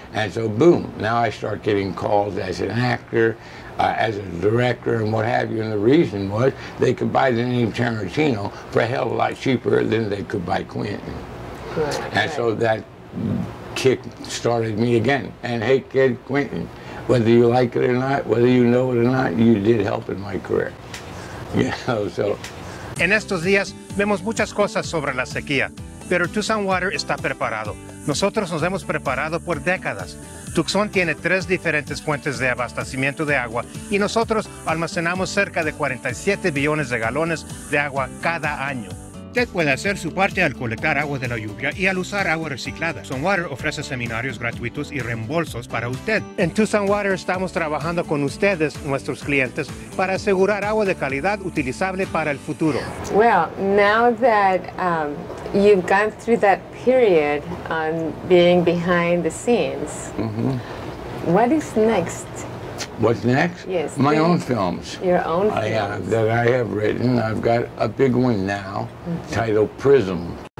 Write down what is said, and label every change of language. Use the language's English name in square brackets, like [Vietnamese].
[English] And so, boom, now I start getting calls as an actor, as a director, and what have you. And the reason was they could buy the name Tarantino for a hell of a lot cheaper than they could buy Quentin. Right, and so that kick started me again. And hey, kid, Quentin, whether you like it or not, whether you know it or not, you did help in my career. You know, so. [Spanish] En estos días vemos muchas cosas sobre la sequía, pero Tucson Water está preparado. Nosotros nos hemos preparado por décadas. Tucson tiene 3 diferentes fuentes de abastecimiento de agua y nosotros almacenamos cerca de 47 billones de galones de agua cada año. Usted puede hacer su parte al colectar agua de la lluvia y al usar agua reciclada. Tucson Water ofrece seminarios gratuitos y reembolsos para usted. En Tucson Water estamos trabajando con ustedes, nuestros clientes, para asegurar agua de calidad utilizable para el futuro. [English] Well, now that you've gone through that period on being behind the scenes, what is next? What's next? Yes. My own films. Your own films. That I have written. I've got a big one now, titled Prism.